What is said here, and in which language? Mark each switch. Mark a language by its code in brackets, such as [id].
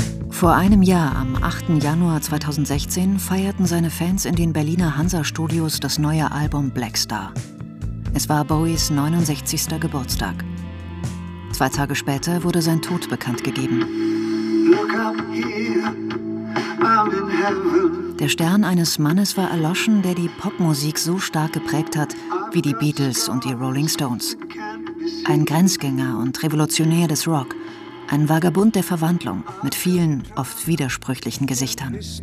[de] Vor einem Jahr, am 8. Januar 2016, feierten seine Fans in den Berliner Hansa-Studios das neue Album Black Star. Es war Bowies 69. Geburtstag. Zwei Tage später wurde sein Tod bekannt gegeben. [en] Look up here, I'm in heaven. [de] Der Stern eines Mannes war erloschen, der die Popmusik so stark geprägt hat wie die Beatles und die Rolling Stones. Ein Grenzgänger und Revolutionär des Rock. Ein Vagabund der Verwandlung mit vielen, oft widersprüchlichen Gesichtern.